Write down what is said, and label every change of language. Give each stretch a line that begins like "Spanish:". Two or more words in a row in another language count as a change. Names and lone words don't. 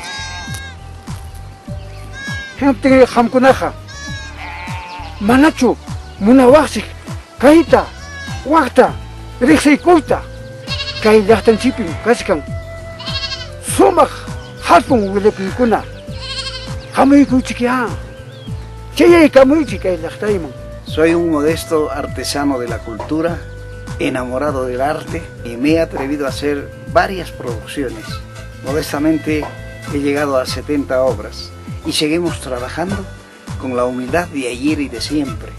Quechua: Hamt'in qamkunaqa manachu munawaqsik kayta waqta riqsiykuyta kay llaqtanchipim kaskan sumaq hatun willakuykunata hamuykuychikya chayaykamuychik kay llaqtayman.
Spanish: Soy un modesto artesano de la cultura, enamorado del arte, y me he atrevido a hacer varias producciones. Modestamente he llegado a 70 obras y seguimos trabajando con la humildad de ayer y de siempre.